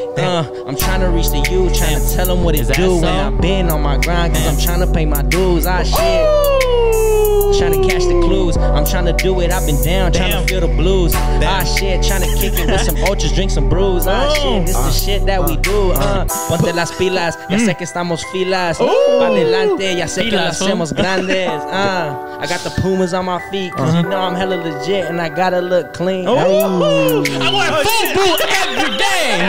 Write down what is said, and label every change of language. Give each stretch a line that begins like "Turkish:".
English: I'm trying to reach the youth, trying to tell them what it do. When I've been on my grind, cause I'm trying to pay my dues. Ah shit. Trying to catch the clues. I'm trying to do it. I've been down, trying to feel the blues. Ah shit, trying to kick it with some ultras, drink some brews. Ah shit, this is the shit that we do.
Spanish: Ponte las pilas, ya sé que estamos filas. Pa' adelante, ya sé que las hacemos grandes.
English: I got the Pumas on my feet, cause you know I'm hella legit and I gotta look clean. I want full brew every day.